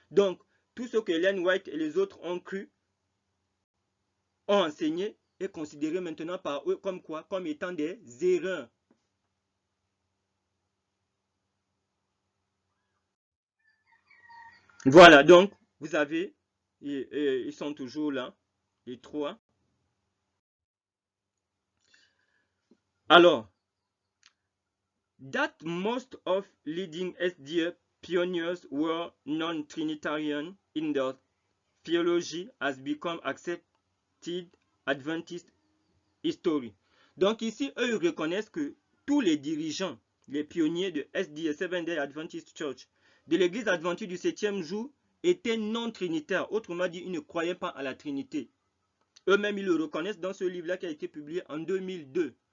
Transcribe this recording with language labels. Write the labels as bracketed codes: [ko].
[fr] Donc, tout ce que Ellen White et les autres ont cru, ont enseigné, est considéré maintenant par eux comme quoi? Comme étant des erreurs. Voilà, donc, vous avez, ils sont toujours là, les trois. [en] Alors, that most of leading SDA pioneers were non-Trinitarian in their theology has become accepted Adventist history. [fr] Donc ici, eux ils reconnaissent que tous les dirigeants, les pionniers de SDA, Seventh-day Adventist Church, de l'église adventiste du 7e jour, étaient non-trinitaires. Autrement dit, ils ne croyaient pas à la Trinité. Eux-mêmes, ils le reconnaissent dans ce livre-là qui a été publié en 2002.